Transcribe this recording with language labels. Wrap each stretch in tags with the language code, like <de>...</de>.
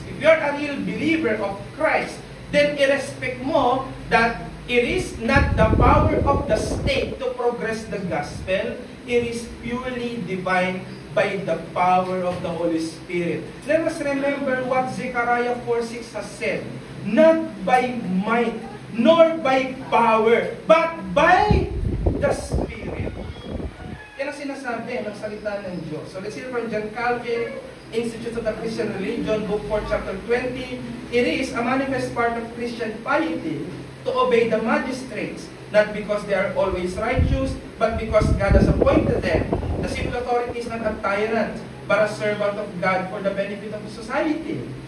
<en>If you are a real believer of Christ, then</en> <tl>i-respect mo</tl> <en>that it is not the power of the state to progress the gospel, it is purely divine by the power of the Holy Spirit. Let us remember what Zechariah 4:6 has said, not by might, nor by power, but by the Spirit.</en> <tl>Yan ang sinasabi ng salita ng Diyos.</tl> <en>So let's hear from John Calvin, Institute of the Christian Religion, Book 4, Chapter 20. It is a manifest part of Christian piety to obey the magistrates, not because they are always righteous, but because God has appointed them. The civil authority is not a tyrant, but a servant of God for the benefit of society.</en>